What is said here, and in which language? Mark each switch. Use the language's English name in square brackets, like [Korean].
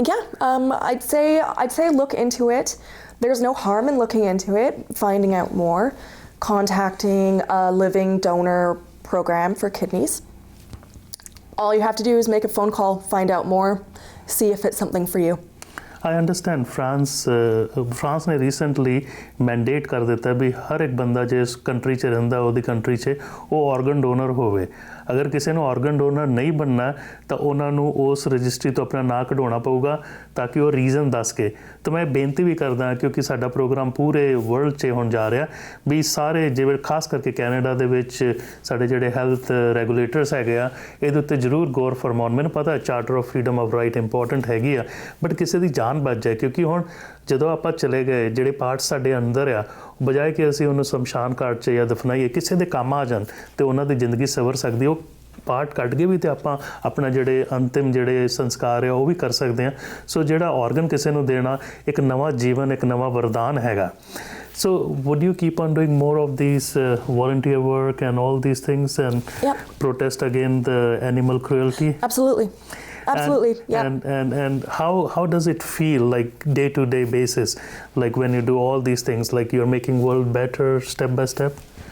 [English] Yeah, I'd say look into it. There's no harm in looking into it, finding out more, contacting a living donor program for kidneys. All you have to do is make a phone call, find out more, see if it's something for you. I understand [Punjabi] France ने recently mandate कर ਦਿੱਤਾ ਵੀ ਹਰ ਇੱਕ ਬੰਦਾ ਜਿਸ country 'ਚ ਰਹਿੰਦਾ ਉਹਦੀ country 'ਚ ਉਹ ਆਰਗਨ ਡੋਨਰ ਹੋਵੇ। ਅਗਰ ਕਿਸੇ ਨੂੰ ਆਰਗਨ ਡੋਨਰ ਨਹੀਂ ਬਣਨਾ ਤਾਂ ਉਹਨਾਂ ਨੂੰ ਉਸ ਰਜਿਸਟਰੀ ਤੋਂ ਆਪਣਾ ਨਾਂ ਕਢਾਉਣਾ ਪਊਗਾ ਤਾਂ ਕਿ ਉਹ ਰੀਜ਼ਨ ਦੱਸ ਕੇ। ਤਾਂ ਮੈਂ ਬੇਨਤੀ ਵੀ ਕਰਦਾ ਕਿਉਂਕਿ ਸਾਡਾ ਪ੍ਰੋਗਰਾਮ ਪੂਰੇ ਵਰਲਡ 'ਚ ਹੋਣ ਜਾ ਰਿਹਾ ਵੀ ਸਾਰੇ ਜਿਵੇਂ ਖਾਸ ਕਰਕੇ ਕੈਨੇਡਾ ਦੇ ਵਿੱਚ ਸਾਡੇ ਜਿਹੜੇ ਹੈਲਥ ਰੈਗੂਲੇਟਰਸ ਹੈਗੇ ਆ ਇਹਦੇ ਉੱਤੇ ਜ਼ਰੂਰ ਗੌਰ ਫਰਮਾਉਣ। ਮੈਨੂੰ ਪਤਾ charter of freedom of right important ਹੈਗੀ ਆ ਬਟ ਕਿਸੇ ਦੀ ਜਾਨ ਬਚ ਜਾਏ ਕਿਉਂਕਿ ਹੁਣ ਜਦੋਂ ਆਪਾਂ ਚਲੇ ਗਏ ਜਿਹੜੇ ਪਾਰਟਸ ਸਾਡੇ ਅੰਦਰ ਆ ਬਜਾਏ ਕਿ ਅਸੀਂ ਉਹਨੂੰ ਸ਼ਮਸ਼ਾਨ ਘਾਟ 'ਚ ਜਾਂ ਦਫਨਾਈਏ ਕਿਸੇ ਦੇ ਕੰਮ ਆ ਜਾਣ ਤੇ ਉਹਨਾਂ ਦੀ ਜ਼ਿੰਦਗੀ ਸਵਰ ਸਕਦੀ ਉਹ ਪਾਰਟ ਕੱਢ ਕੇ ਵੀ ਤੇ ਆਪਾਂ ਆਪਣਾ ਜਿਹੜੇ ਅੰਤਿਮ ਜਿਹੜੇ ਸੰਸਕਾਰ ਆ ਉਹ ਵੀ ਕਰ ਸਕਦੇ ਹਾਂ। ਸੋ ਜਿਹੜਾ ਆਰਗਨ ਕਿਸੇ ਨੂੰ ਦੇਣਾ ਇੱਕ ਨਵਾਂ ਜੀਵਨ ਇੱਕ ਨਵਾਂ ਵਰਦਾਨ ਹੈਗਾ। [English] So would you keep on doing more of these volunteer work and all these things and protest against the animal cruelty? Absolutely. Absolutely. And how does it feel like day to day basis, like when you do all these things, like you're making world better step by step?